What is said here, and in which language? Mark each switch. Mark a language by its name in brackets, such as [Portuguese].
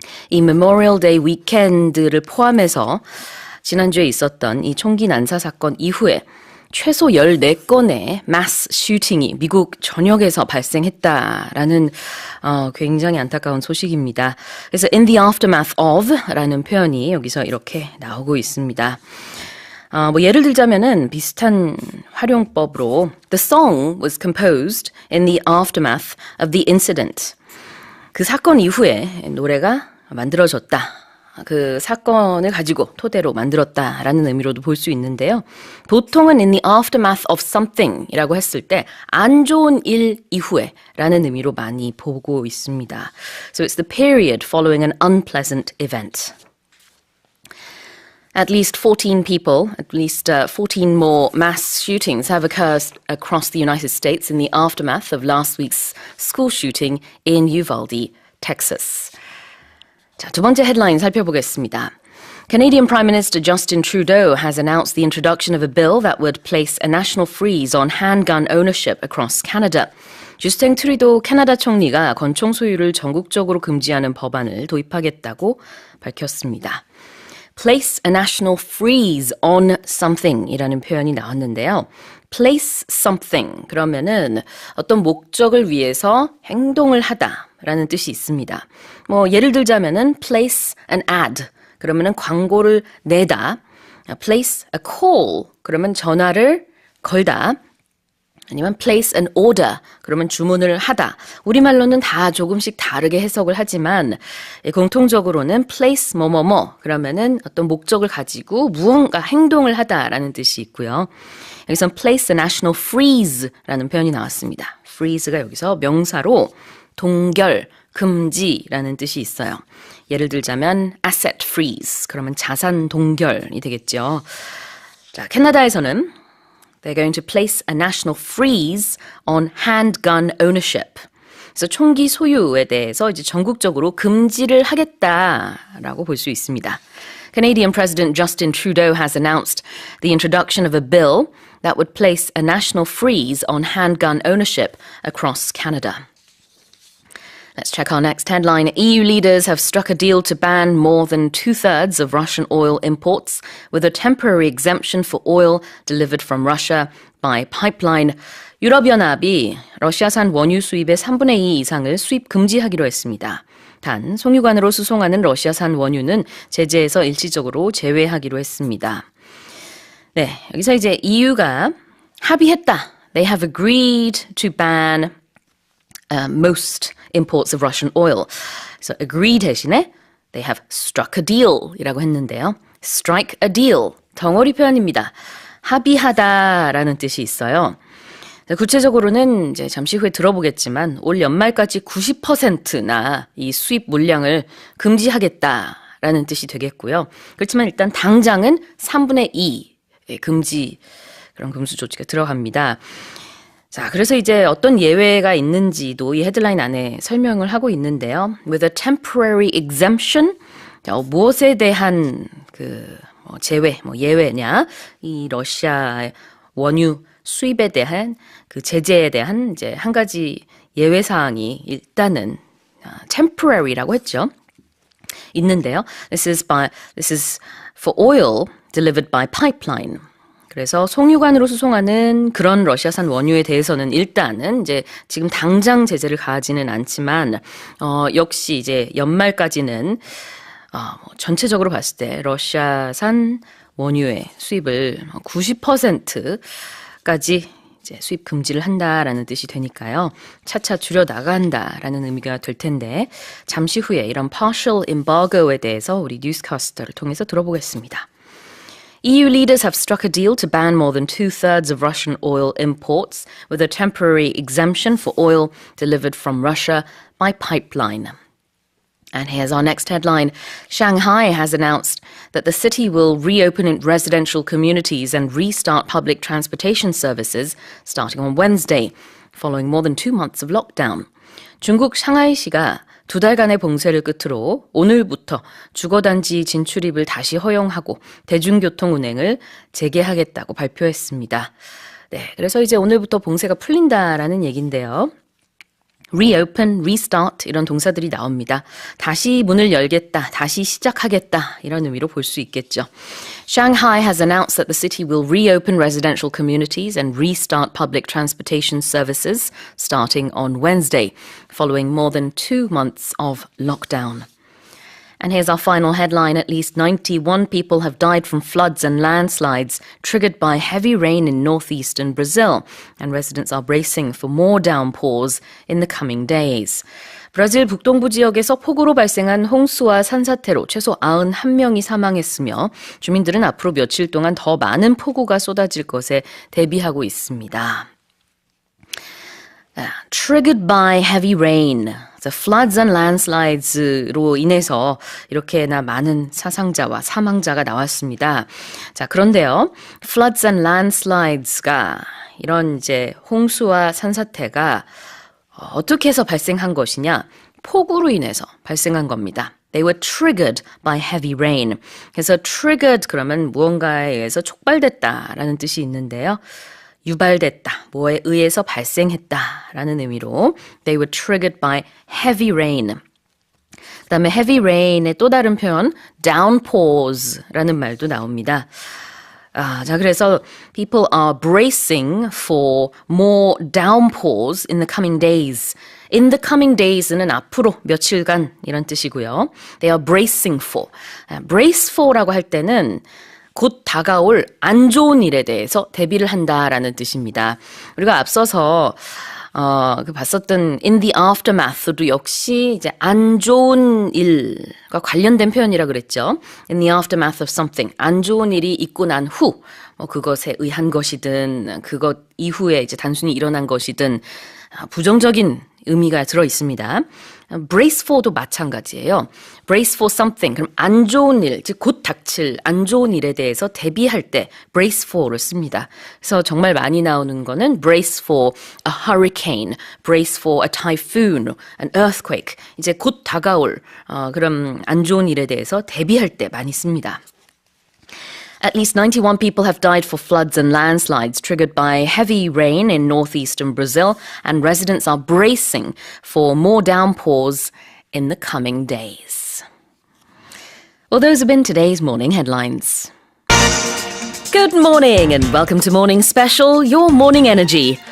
[Korean] 이 Memorial Day 위켄드를 포함해서 지난주에 있었던 이 총기 난사 사건 이후에 최소 14건의 mass shooting이 미국 전역에서 발생했다라는 굉장히 안타까운 소식입니다. 그래서 [English] in the aftermath of [Korean] 라는 표현이 여기서 이렇게 나오고 있습니다. 예를 들자면은 비슷한 활용법으로 [English] The song was composed in the aftermath of the incident. [Korean] 그 사건 이후에 노래가 만들어졌다. 그 사건을 가지고 토대로 만들었다라는 의미로도 볼 수 있는데요. 보통은 [English] in the aftermath of something [Korean] 이라고 했을 때 안 좋은 일 이후에 라는 의미로 많이 보고 있습니다. [English] So it's the period following an unpleasant event. At least 14 more mass shootings have occurred across the United States in the aftermath of last week's school shooting in Uvalde, Texas. [Korean] 자, 두 번째 헤드라인 살펴보겠습니다. [English] Canadian Prime Minister Justin Trudeau has announced the introduction of a bill that would place a national freeze on handgun ownership across Canada. [Korean] 주스틴 트루도 캐나다 총리가 권총 소유를 전국적으로 금지하는 법안을 도입하겠다고 밝혔습니다. [English] Place a national freeze on something [Korean] 이라는 표현이 나왔는데요. [English] Place something [Korean] 그러면은 어떤 목적을 위해서 행동을 하다라는 뜻이 있습니다. 예를 들자면은 [English] place an ad [Korean] 그러면은 광고를 내다. [English] Place a call [Korean] 그러면 전화를 걸다. 아니면 [English] place an order [Korean] 그러면 주문을 하다. 우리말로는 다 조금씩 다르게 해석을 하지만 공통적으로는 place 뭐뭐뭐 그러면은 어떤 목적을 가지고 무언가 행동을 하다라는 뜻이 있고요. 여기서 [English] place a national freeze [Korean] 라는 표현이 나왔습니다. freeze가 여기서 명사로 동결, 금지라는 뜻이 있어요. 예를 들자면 asset freeze 그러면 자산 동결이 되겠죠. 자, 캐나다에서는 [English] They're going to place a national freeze on handgun ownership. [Korean] 그래서 총기 소유에 대해서 이제 전국적으로 금지를 하겠다라고 볼 수 있습니다. [English] Canadian President Justin Trudeau has announced the introduction of a bill that would place a national freeze on handgun ownership across Canada. Let's check our next headline. EU leaders have struck a deal to ban more than 2/3 of Russian oil imports with a temporary exemption for oil delivered from Russia by pipeline. [Korean] 유럽연합이 러시아산 원유 수입의 3분의 2 이상을 수입 금지하기로 했습니다. 단, 송유관으로 수송하는 러시아산 원유는 제재에서 일시적으로 제외하기로 했습니다. 네, 여기서 이제 EU가 합의했다. [English] They have agreed to ban most imports of Russian oil. [Korean] 그래서 agree 대신에 [English] they have struck a deal [Korean] 이라고 했는데요. [English] strike a deal, [Korean] 덩어리 표현입니다. 합의하다라는 뜻이 있어요. 구체적으로는 이제 잠시 후에 들어보겠지만 올 연말까지 90%나 이 수입 물량을 금지하겠다라는 뜻이 되겠고요. 그렇지만 일단 당장은 3분의 2 금지 그런 금수 조치가 들어갑니다. 자, 그래서 이제 어떤 예외가 있는지도 이 헤드라인 안에 설명을 하고 있는데요. [English] With a temporary exemption, [Korean] 무엇에 대한 제외, 예외냐? 이 러시아 원유 수입에 대한 그 제재에 대한 이제 한 가지 예외 사항이 일단은 temporary라고 했죠. 있는데요. [English] This is for oil delivered by pipeline. [Korean] 그래서 송유관으로 수송하는 그런 러시아산 원유에 대해서는 일단은 이제 지금 당장 제재를 가하지는 않지만 역시 이제 연말까지는 전체적으로 봤을 때 러시아산 원유의 수입을 90%까지 이제 수입 금지를 한다라는 뜻이 되니까요. 차차 줄여 나간다라는 의미가 될 텐데 잠시 후에 이런 partial embargo에 대해서 우리 뉴스캐스터를 통해서 들어보겠습니다. [English] EU leaders have struck a deal to ban more than two-thirds of Russian oil imports with a temporary exemption for oil delivered from Russia by pipeline. And here's our next headline. Shanghai has announced that the city will reopen its residential communities and restart public transportation services starting on Wednesday, following more than 2 months of lockdown. [Korean] 중국 샹하이시가 2달간의 봉쇄를 끝으로 오늘부터 주거단지 진출입을 다시 허용하고 대중교통 운행을 재개하겠다고 발표했습니다. 네, 그래서 이제 오늘부터 봉쇄가 풀린다라는 얘기인데요. reopen, restart 이런 동사들이 나옵니다. 다시 문을 열겠다, 다시 시작하겠다 이런 의미로 볼 수 있겠죠. [English] Shanghai has announced that the city will reopen residential communities and restart public transportation services starting on Wednesday, following more than 2 months of lockdown. And here's our final headline. At least 91 people have died from floods and landslides triggered by heavy rain in northeastern Brazil, and residents are bracing for more downpours in the coming days. [Korean] 브라질 북동부 지역에서 폭우로 발생한 홍수와 산사태로 최소 91명이 사망했으며 주민들은 앞으로 며칠 동안 더 많은 폭우가 쏟아질 것에 대비하고 있습니다. [English] Triggered by heavy rain. floods and landslide [Korean] 로 인해서 이렇게나 많은 사상자와 사망자가 나왔습니다. 자, 그런데요. [English] floods and landslides [Korean] 가 이런 이제 홍수와 산사태가 어떻게 해서 발생한 것이냐? 폭우로 인해서 발생한 겁니다. [English] They were triggered by heavy rain. [Korean] 그래서 triggered 그러면 무언가에 의해서 촉발됐다라는 뜻이 있는데요. 유발됐다, 뭐에 의해서 발생했다라는 의미로 [English] They were triggered by heavy rain. [Korean] 그 다음에 heavy rain의 또 다른 표현 downpours라는 말도 나옵니다. 자, 그래서 [English] people are bracing for more downpours in the coming days. In the coming days [Korean] 는 앞으로 며칠간 이런 뜻이고요. [English] They are bracing for. brace for [Korean] 라고 할 때는 곧 다가올 안 좋은 일에 대해서 대비를 한다라는 뜻입니다. 우리가 앞서서 봤었던 [English] in the aftermath [Korean] 도 역시 이제 안 좋은 일과 관련된 표현이라 그랬죠. [English] In the aftermath of something. [Korean] 안 좋은 일이 있고 난 후, 그것에 의한 것이든 그것 이후에 이제 단순히 일어난 것이든 부정적인 의미가 들어 있습니다. brace for도 마찬가지예요. [English] brace for something. [Korean] 그럼 안 좋은 일, 즉 곧 닥칠 안 좋은 일에 대해서 대비할 때 [English] brace for [Korean] 를 씁니다. 그래서 정말 많이 나오는 거는 [English] brace for a hurricane, brace for a typhoon, an earthquake. [Korean] 이제 곧 다가올 그런 안 좋은 일에 대해서 대비할 때 많이 씁니다. [English] At least 91 people have died for floods and landslides triggered by heavy rain in northeastern Brazil, and residents are bracing for more downpours in the coming days. Well, those have been today's morning headlines. Good morning and welcome to Morning Special, Your Morning Energy.